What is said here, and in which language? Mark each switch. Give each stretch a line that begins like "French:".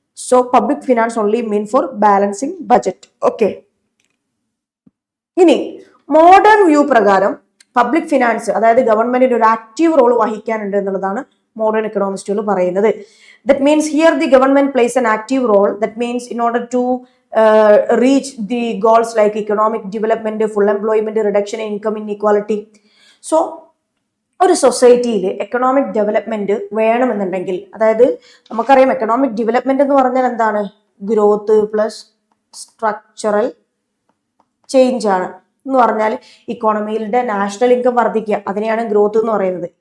English: So public finance only mean for balancing budget.
Malayalam: Okay, ഇനി modern view പ്രകാരം public finance അതായത് ഗവൺമെന്റിന് ഒരു ആക്റ്റീവ് റോൾ വഹിക്കാനുണ്ട് എന്നുള്ളതാണ് മോഡേൺ എക്കണോമിസ്റ്റുകൾ പറയുന്നത്.
English: That means here the government plays an active role. That means in order to reach the goals like economic development, full employment, reduction in income inequality.
Malayalam: So ഒരു സൊസൈറ്റിയിൽ economic development വേണമെന്നുണ്ടെങ്കിൽ, അതായത് നമുക്കറിയാം economic development എന്ന് പറഞ്ഞാൽ എന്താണ്?
English: Growth plus structural change ആണ്.
Malayalam: എന്ന് പറഞ്ഞാൽ ഇക്കോണമിയുടെ നാഷണൽ ഇൻകം വർദ്ധിക്കുക, അതിനെയാണ് ഗ്രോത്ത് എന്ന് പറയുന്നത്.